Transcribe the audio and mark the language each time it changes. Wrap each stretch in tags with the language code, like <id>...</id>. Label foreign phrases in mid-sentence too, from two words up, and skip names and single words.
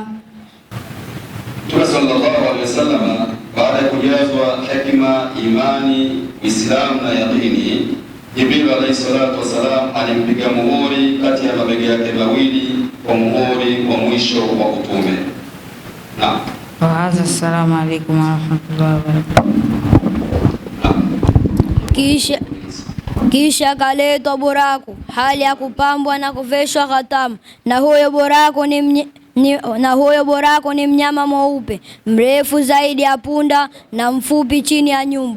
<sw>Mtume</sw> <ar>صلى الله عليه وسلم</ar> <sw>baada ya kujazwa hekima, imani, Uislamu na yaqini, Jibril</sw> <ar>عليه الصلاة والسلام</ar> <sw>alimpiga muhuri kati ya mabega yake mawili kwa muhuri wa mwisho wa utume. Naam.</sw> <ar>السلام عليكم ورحمة الله وبركاته.</ar> <sw>Kisha kaletwa buraku hali ya kupambwa na kuveshwa khatamu, na huyo buraku ni mnyama mweupe mrefu zaidi ya punda na mfupi chini ya nyumbu.</sw>